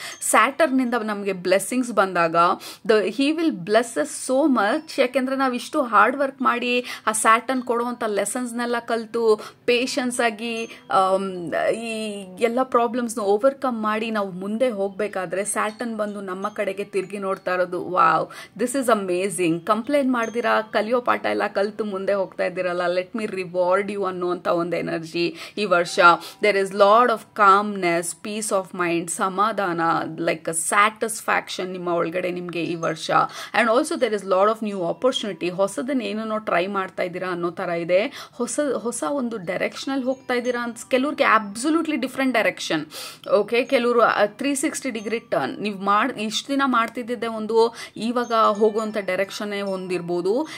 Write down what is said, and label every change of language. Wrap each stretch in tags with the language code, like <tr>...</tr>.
<en>Saturn</en> <kn>ಇಂದ ನಮಗೆ blessings ಬಂದಾಗ</kn> <en>he will bless us so much.</en> <kn>ಯಾಕೆಂದರೆ ನಾವು ಇಷ್ಟು ಹಾರ್ಡ್ ವರ್ಕ್ ಮಾಡಿ ಆ ಸ್ಯಾಟರ್ನ್ ಕೊಡುವಂಥ ಲೆಸನ್ಸ್ನೆಲ್ಲ ಕಲಿತು ಪೇಷನ್ಸ್ ಆಗಿ ಈ ಎಲ್ಲ ಪ್ರಾಬ್ಲಮ್ಸ್ನ ಓವರ್ಕಮ್ ಮಾಡಿ ನಾವು ಮುಂದೆ ಹೋಗಬೇಕಾದ್ರೆ ಸ್ಯಾಟರ್ನ್ ಬಂದು ನಮ್ಮ ಕಡೆಗೆ ತಿರುಗಿ ನೋಡ್ತಾ ಇರೋದು.</kn> <en>Wow, this is amazing.</en> <kn>Complaint ಮಾಡ್ದಿರಾ ಕಲಿಯೋ ಪಾಠ ಎಲ್ಲ ಕಲಿತು ಮುಂದೆ ಹೋಗ್ತಾ ಇದ್ದೀರಲ್ಲ,</kn> <en>let me reward you</en> <kn>ಅನ್ನುವಂಥ ಒಂದು ಎನರ್ಜಿ ಈ ವರ್ಷ.</kn> <en>there is lot of calmness, peace of mind, ಸಮಾಧಾನ, like a satisfaction</en> <kn>ನಿಮ್ಮ ಒಳಗಡೆ ನಿಮಗೆ ಈ ವರ್ಷ.</kn> <en>and also there is lot of new opportunity.</en> <kn>ಹೊಸದನ್ನ ಏನೋ ಟ್ರೈ ಮಾಡ್ತಾ ಇದ್ದೀರಾ ಅನ್ನೋ ಥರ ಇದೆ. ಹೊಸ ಒಂದು ಡೈರೆಕ್ಷನಲ್ಲಿ ಹೋಗ್ತಾ ಇದ್ದೀರಾ ಅಂತ. ಕೆಲವ್ರಿಗೆ ಅಬ್ಸಲ್ಯೂಟ್ಲಿ ಡಿಫ್ರೆಂಟ್ ಡೈರೆಕ್ಷನ್. ಓಕೆ, ಕೆಲವರು 360 ಡಿಗ್ರಿ ಟರ್ನ್. ನೀವು ಇಷ್ಟು ದಿನ ಮಾಡ್ತಿದ್ದಿದ್ದೆ ಒಂದು, ಇವಾಗ ಹೋಗುವಂಥ ಡೈರೆಕ್ಷನ್ನೇ ಹೊಂದಿರ್ಬೋದು.</kn>